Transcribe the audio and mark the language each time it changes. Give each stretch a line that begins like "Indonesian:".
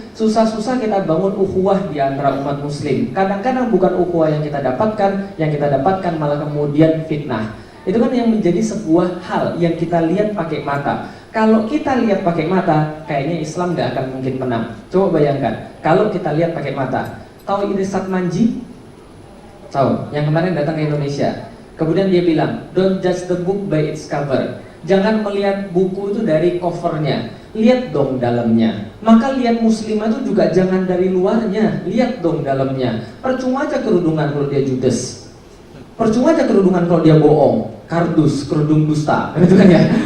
Indonesian: Susah-susah kita bangun ukhuwah di antara umat muslim. Kadang-kadang bukan ukhuwah yang kita dapatkan malah kemudian fitnah. Itu kan yang menjadi sebuah hal yang kita lihat pakai mata. Kalau kita lihat pakai mata, kayaknya Islam gak akan mungkin menang. Coba bayangkan, kalau kita lihat pakai mata. Tahu Irsat Manji? Tahu, yang kemarin datang ke Indonesia. Kemudian dia bilang,
English: don't judge the book by its cover.
Indonesian: Jangan melihat buku itu dari covernya, lihat dong dalamnya. Maka lihat muslimah itu juga jangan dari luarnya, lihat dong dalamnya. Percuma aja kerudungan kalau dia judes, percuma aja kerudungan kalau dia bohong, kardus, kerudung dusta, gitu kan ya.